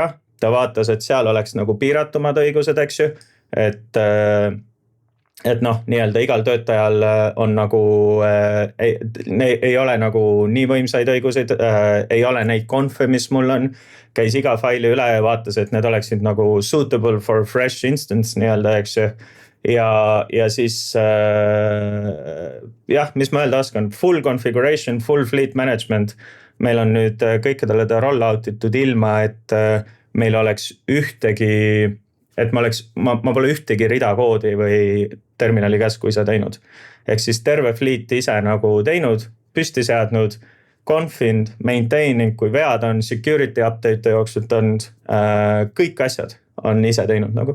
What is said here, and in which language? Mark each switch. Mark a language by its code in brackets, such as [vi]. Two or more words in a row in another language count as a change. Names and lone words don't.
[et] Ta vaatas, et seal oleks nagu piiratumad õigused, eks ju, et noh, nii-öelda igal töötajal on nagu, ei ole nagu nii võimsaid õiguseid, ei ole neid konfe, mis mul on, käis iga faili üle ja vaatas, et need oleksid nagu [en] suitable for fresh instance [et] nii-öelda, eks ju. Ja siis mis ma öelda oskan, [en] full configuration, full fleet management, [et] meil on nüüd kõikidele ta rollout itud ilma, et meil oleks ühtegi, et ma pole ühtegi rida koodi või terminali käsku ise teinud. Ehk siis terve fleet ise nagu teinud, püsti seadnud, confinud, maintaining, kui vead on, [en] security update [et] jooksult on, kõik asjad on ise teinud nagu.